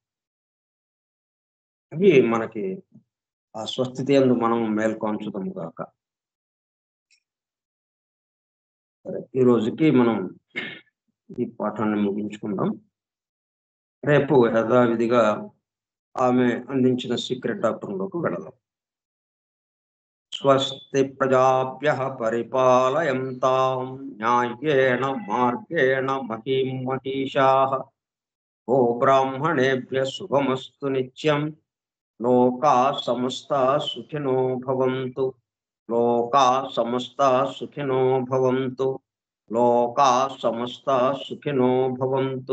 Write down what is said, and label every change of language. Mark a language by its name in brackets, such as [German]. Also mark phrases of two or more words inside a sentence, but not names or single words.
[Telugu] అవి మనకి ఆ స్వస్థితి యందు మనం మేల్కాంచుదాము గాక. ఈ రోజుకి మనం ఈ పాఠాన్ని ముగించుకుందాం. రేపు యథావిధిగా ఆమె అందించిన సీక్రెట్ డాక్టర్లోకి వెళదాం. [Sanskrit] स्वस्ति प्रजाभ्यः परिपालयन्तां न्यायेन मार्गेण महीं महीशाः गोब्राह्मणेभ्यः शुभमस्तु नित्यं लोकाः समस्ताः सुखिनो भवन्तु लोकाः समस्ताः सुखिनो भवन्तु लोकाः समस्ताः सुखिनो भवन्तु.